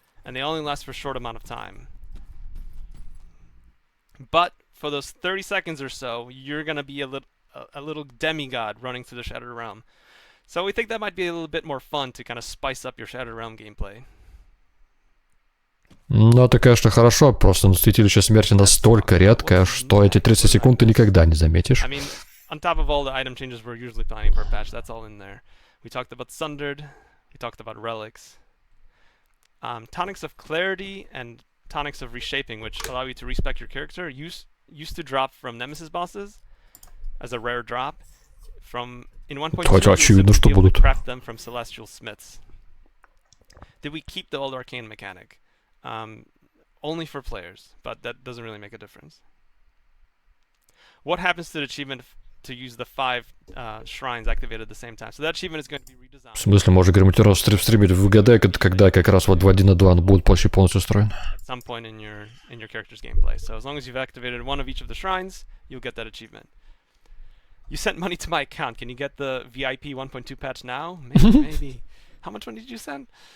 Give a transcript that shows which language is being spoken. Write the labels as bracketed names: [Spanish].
[English] and they only last for a short amount of time. But for those 30 seconds or so, you're gonna be a little demigod running through the Shattered Realm. So we think that might be a little bit more fun to kind of spice up your Shattered Realm gameplay. [Russian] Ну, это, конечно, хорошо, просто святилище смерти настолько редкое, что эти 30 секунд ты никогда не заметишь. [English] I mean, on top of all the item changes we're usually planning for a patch, that's all in there. We talked about Sundered, we talked about Relics. Tonics of Clarity and Tonics of Reshaping, which allow you to respec your character, used to drop from Nemesis bosses as a rare drop. In 1.2, you simply be able to craft them from Celestial Smiths. Did we keep the old Arcane mechanic? Only for players, but that doesn't really make a difference. What happens to the achievement to use the 5 shrines activated at the same time? So that achievement is going to be redesigned. [Russian] В смысле, можно гарантированно стримить в ВГД, когда как раз вот в 1 на 2 он будет почти полностью устроен? [English] At some point in your character's gameplay. So as long as you've activated one of each of the shrines, you'll get that achievement. You sent money to my account. Can you get the VIP 1.2 patch now? Maybe, maybe. How much money did you send?